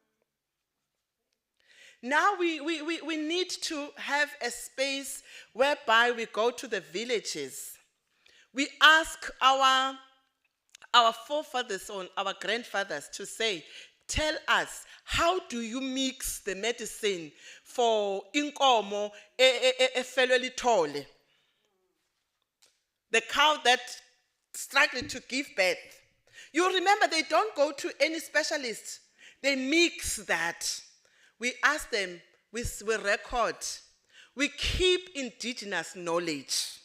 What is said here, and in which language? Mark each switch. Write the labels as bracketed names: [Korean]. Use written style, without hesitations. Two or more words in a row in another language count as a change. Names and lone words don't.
[English] Now we need to have a space whereby we go to the villages. We ask our forefathers or our grandfathers to say, tell us, how do you mix the medicine for [North Ndebele] inkomo efelwe lithole? [English] The cow that struggling to give birth. You remember, they don't go to any specialist. They mix that. We ask them, we record. We keep indigenous knowledge.